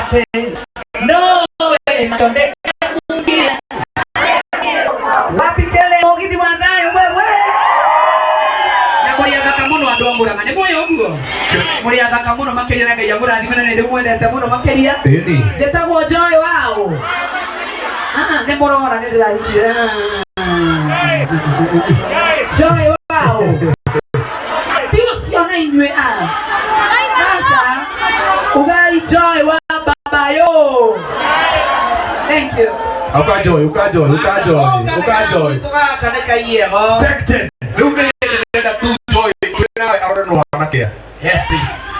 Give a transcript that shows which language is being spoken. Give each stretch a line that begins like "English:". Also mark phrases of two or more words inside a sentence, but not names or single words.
Kikuyu: No, wapi kelele Muri athaka muno andu a Murang'a ni muyo guo. Muri athaka muno makiria na Ngai amurathimene ni ndimwendete muno makiria. Njĩtagwo Joy wao. Nĩ mũrora nĩ ndĩraikire. Joy wao. Tiũcio na inyuĩ sasa ugai Joy wa baba yo.
English: Thank you.
Kikuyu: Uka Joy. Tugakanĩka iego. Section. Rĩu nĩndĩrenda tu Joy twĩnawe arore no wanakia.
English: Yes please.